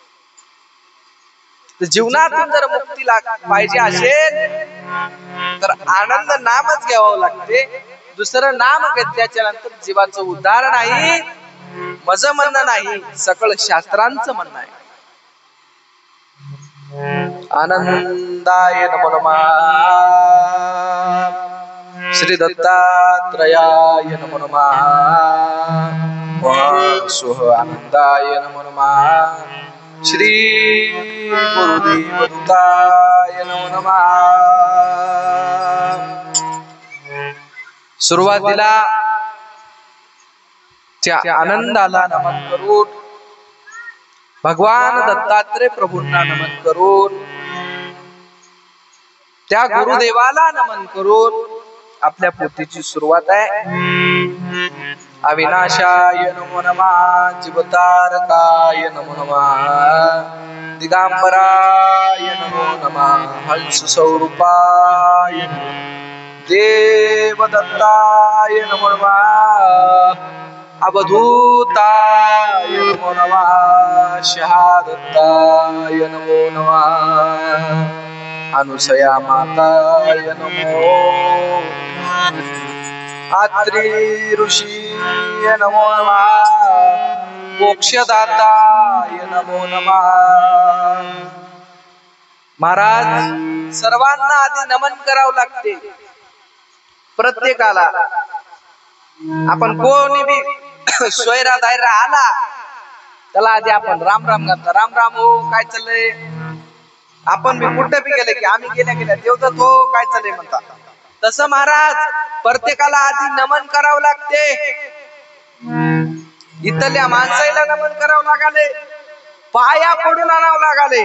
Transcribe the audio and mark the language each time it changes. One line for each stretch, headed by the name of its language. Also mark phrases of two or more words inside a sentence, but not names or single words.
Marathi: जीवनातून जर मुक्ती पाहिजे असेल तर आनंद नामच घ्यावं लागते. दुसरं नाम घेतल्याच्या नंतर जीवाचं उद्धार नाही. माझं म्हणणं नाही, सकळ शास्त्रांचं म्हणणं आहे.
Sanskrit: आनंदाय नमो नमः, श्री दत्तात्रयाय नमो नमः, आनंदाय नमो नमः, श्री गुरुदेव दत्ताय नमो नमः.
Marathi: सुरुवातीला त्या आनंदाला नमन करून, भगवान दत्तात्रय प्रभूंना नमन करून त्या गुरुदेवाला नमन करून आपल्या पोथीची सुरुवात आहे.
Sanskrit: अविनाशाय नमो नमः, जीवतारकाय नमो नमः, दिगंबराय नमो नमः, हंस स्वरूपाय देवदत्ताय नमो नमः, अवधूताय नमो नमः, शहादत्ताय नमो नमः, अनुसया माताय नमो, अत्रि ऋषीय नमो नमः, मोक्षदाताय नमो नमः.
Marathi: महाराज, सर्वांना आधी नमन करावं लागते. प्रत्येकाला आपण कोणी बी सोयरा दायरा आला त्याला आधी आपण राम राम घालतो. राम राम हो, काय चाललंय. आपण बी कुठे बी गेले की आम्ही गेल्या देवदत्त हो, काय चाललंय म्हणतात. तसं महाराज प्रत्येकाला आधी नमन करावं लागते. इथल्या माणसाला नमन करावं लागाले, पाया पडून आणावं लागाले.